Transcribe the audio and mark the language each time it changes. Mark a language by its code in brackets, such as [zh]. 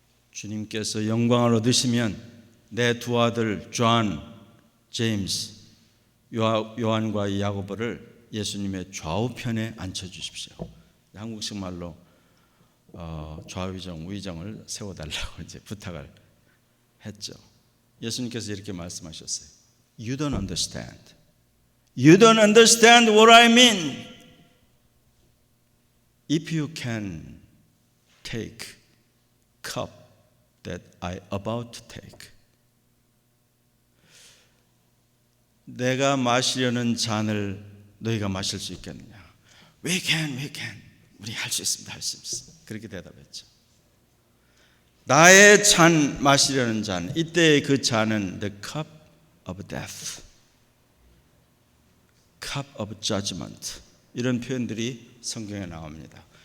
[ko] 주님께서 영광을 얻으시면 내 두 아들 존, 제임스, 요한과 야고보를 예수님의 좌우편에 앉혀주십시오. 한국식 말로 좌위정, 우위정을 세워달라고 이제 부탁을 했죠. 예수님께서 이렇게 말씀하셨어요. [en] You don't understand. You don't understand what I mean. If you can take cup that I about to take. [ko] 내가 마시려는 잔을 너희가 마실 수 있겠느냐? [en] We can. [ko] 우리 할 수 있습니다. 할 수 있습니다. 그렇게 대답했죠. 나의 잔, 마시려는 잔, 이때의 그 잔은 [en] the cup of death, cup of judgment, [ko] 이런 표현들이 성경에 나옵니다.